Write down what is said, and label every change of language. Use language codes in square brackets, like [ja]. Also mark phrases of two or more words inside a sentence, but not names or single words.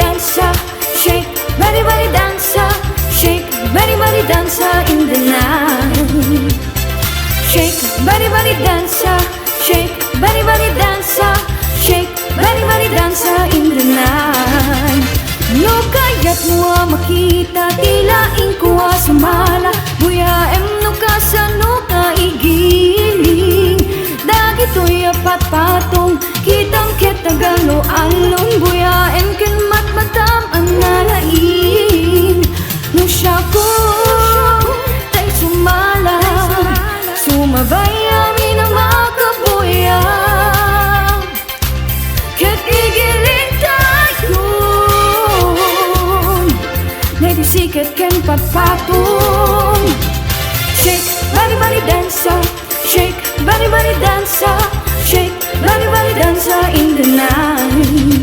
[en] dancer, shake, body dancer, shake, body dancer in the night. Shake, body dancer, shake, body dancer, shake, body dancer in the night. [ilo] No kaya't mo makita, tilaing kuha sumala, buyaem no kasano ka igiling. Dagito'y apat patong, kitang ketagalo along, buyaem ken matmatam ang nalain. No siya ko, tay sumala, sumabay amin ang makabuya. Ket igiling tayo, naidisikat ken patpatong. [en] Shake, body dancer, shake, body dancer, shake, body dancer in the night.